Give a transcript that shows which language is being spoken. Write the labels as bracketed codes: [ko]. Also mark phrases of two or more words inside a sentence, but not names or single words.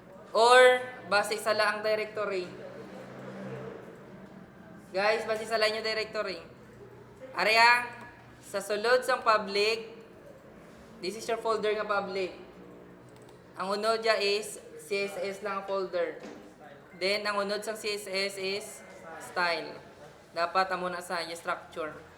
[hil] Or, base sa laang directory. Guys, base sa laang directory. Area, sa sulod sang public, [en] this is your folder nga public. [hil] Ang unod dya is CSS lang ang folder. Then, ang unod sang CSS is style. Dapat amo na sa structure.